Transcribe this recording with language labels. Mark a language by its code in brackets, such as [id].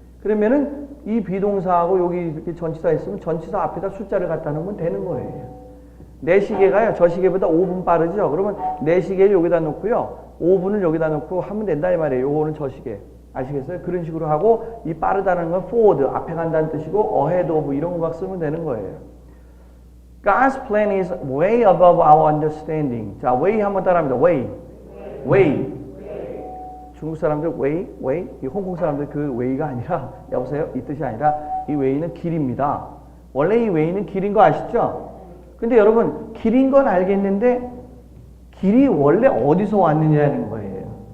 [ko] 그러면은 이 비동사하고 여기 이렇게 전치사 있으면 전치사 앞에다 숫자를 갖다 놓으면 되는 거예요. 내 시계가요. 저 시계보다 5분 빠르죠. 그러면 내 시계를 여기다 놓고요. 5분을 여기다 놓고 하면 된다 이 말이에요. 요거는 저 시계. 아시겠어요? 그런 식으로 하고 이 빠르다는 건 forward, 앞에 간다는 뜻이고 ahead of 이런 거 막 쓰면 되는 거예요. [en] God's plan is way above our understanding. [ko] 자, way 한번 따라합니다. [en] way. [ko] 중국 사람들 way, 이 홍콩 사람들 그 way가 아니라 여보세요? 이 뜻이 아니라 이 way는 길입니다. 원래 이 way는 길인 거 아시죠? 근데 여러분 길인 건 알겠는데 길이 원래 어디서 왔느냐는 거예요.